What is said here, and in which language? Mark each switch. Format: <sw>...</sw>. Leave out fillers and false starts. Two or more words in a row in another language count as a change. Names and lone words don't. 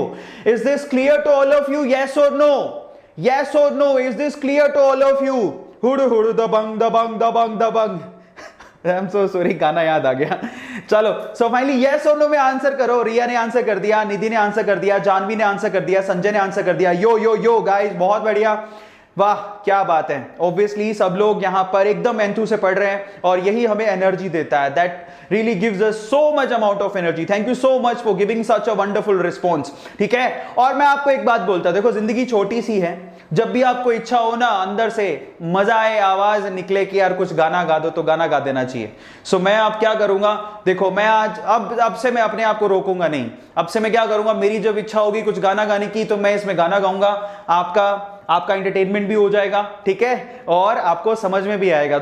<en>Is this clear to all of you? Yes और no? Yes और no? Is this clear to all of you?</en> <hi>हुड हुड दबंग दबंग दबंग दबंग।</hi> <en>I am so sorry,</en> <hi>गाना याद आ गया। चलो,</hi> <en>so finally</en> <hi>यस और नो में आंसर करो। रिया ने आंसर कर दिया, निधि ने आंसर कर दिया, जानवी ने आंसर कर दिया, संजय ने आंसर कर दिया।</hi> <en>Yo yo yo guys,</en> <hi>बहुत बढ़िया, वाह क्या बात है। ऑब्वियसली सब लोग यहां पर एकदम एंथू से पढ़ रहे हैं और यही हमें एनर्जी देता है।</hi> <en>That really gives us so much amount of energy. Thank you so much for giving such a wonderful response.</en> <hi>ठीक है, और मैं आपको एक बात बोलता हूं, देखो जिंदगी छोटी सी है, जब भी आपको इच्छा हो ना अंदर से मजा आए, आवाज निकले कि यार कुछ गाना गा दो, तो गाना गा देना चाहिए। सो मैं अब क्या करूंगा, देखो मैं आज अब से मैं अपने आप को रोकूंगा नहीं। अब से मैं क्या करूंगा, मेरी जब इच्छा होगी कुछ गाना गाने की तो मैं इसमें गाना गाऊंगा, आपका एंटरटेनमेंट भी हो जाएगा, ठीक है, और आपको समझ में भी आएगा।</hi>